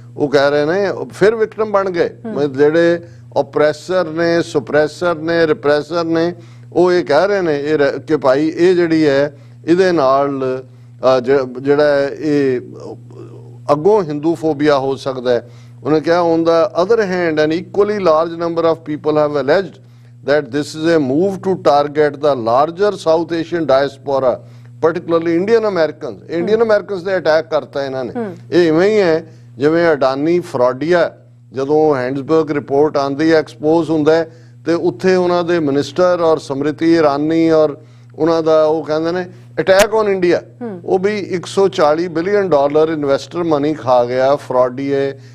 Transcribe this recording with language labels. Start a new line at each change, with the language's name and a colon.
Punjabi: ਉਹ ਕਹਿ ਰਹੇ ਨੇ ਫਿਰ ਵਿਕਟਮ ਬਣ ਗਏ, ਜਿਹੜੇ ਓਪਰੈਸਰ ਨੇ, ਸੁਪਰੈਸਰ ਨੇ, ਰਿਪਰੈਸਰ ਨੇ, ਉਹ ਇਹ ਕਹਿ ਰਹੇ ਨੇ ਕਿ ਭਾਈ ਇਹ ਜਿਹੜੀ ਹੈ ਇਹਦੇ ਨਾਲ ਜਿਹੜਾ ਇਹ ਅੱਗੋਂ ਹਿੰਦੂ ਫੋਬੀਆ ਹੋ ਸਕਦਾ ਹੈ। ਉਹਨੇ ਕਿਹਾ
English: On the other hand an equally large number of people have alleged that this is a move to target the larger South Asian diaspora, particularly Indian Americans.
Punjabi: Indian Americans ਦੇ ਅਟੈਕ ਕਰਤਾ ਇਹਨਾਂ ਨੇ। ਇਹ ਇਵੇਂ ਹੀ ਹੈ ਜਿਵੇਂ ਅਡਾਨੀ ਫਰਾਡੀਆ, ਜਦੋਂ ਹੈਂਡਸਬਰਗ ਰਿਪੋਰਟ ਆਉਂਦੀ ਹੈ, ਐਕਸਪੋਜ਼ ਹੁੰਦਾ ਹੈ, ਤੇ ਉੱਥੇ ਉਹਨਾਂ ਦੇ ਮਿਨਿਸਟਰ ਔਰ ਸਮ੍ਰਿਤੀ ਇਰਾਨੀ ਔਰ ਉਹਨਾਂ ਦਾ ਉਹ ਕਹਿੰਦੇ ਨੇ
English: Attack on India.
Punjabi: ਉਹ ਵੀ $140 ਬਿਲੀਅਨ ਇਨਵੈਸਟਰ ਮਨੀ ਖਾ ਗਿਆ ਫਰਾਡੀਏ।